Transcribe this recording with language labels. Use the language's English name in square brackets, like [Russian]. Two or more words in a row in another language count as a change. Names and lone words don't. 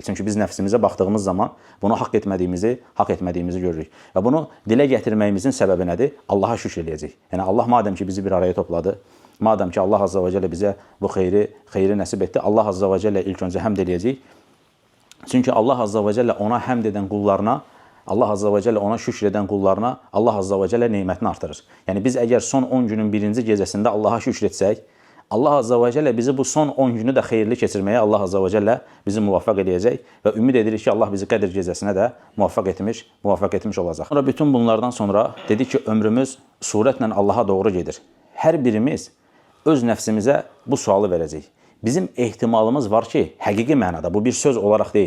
[Azerbaijani] Çünki biz nəfsimizə baxdığımız zaman bunu haqq etmədiyimizi görürük. Və bunu dilə gətirməyimizin səbəbi nədir? Allaha şükür eləyəcək. Yəni Allah madəm ki bizi bir araya topladı, madəm ki Allah [Arabic] عز وجل [Azerbaijani] bizə bu xeyri nəsib etdi, Allah [Arabic] عز وجل [Azerbaijani] ilk öncə həmd eləyəcək. Çünki Allah [Arabic] عز وجل [Azerbaijani] ona həmd edən qullarına, Allah [Arabic] عز وجل [Azerbaijani] ona şükür edən qullarına Allah [Arabic] عز وجل [Azerbaijani] neymətini artırır. Yəni biz əgər son 10 günün birinci gecəsində Allaha şükür etsək, Allah [Arabic] عز وجل [Azerbaijani] bizi bu son 10 günü də xeyirli keçirməyə Allah [Arabic] عز وجل [Azerbaijani] bizi muvaffaq edəcək və ümid edirik ki, Allah bizi Qədir gecəsinə də muvaffaq etmiş olacaq. Sonra bütün bunlardan sonra dedik ki, ömrümüz surətlə Allaha doğru gedir. Hər birimiz öz nəfsimizə bu sualı verəcək. Bizim ehtimalımız var ki, həqiqi mənada, bu bir söz olaraq deyil.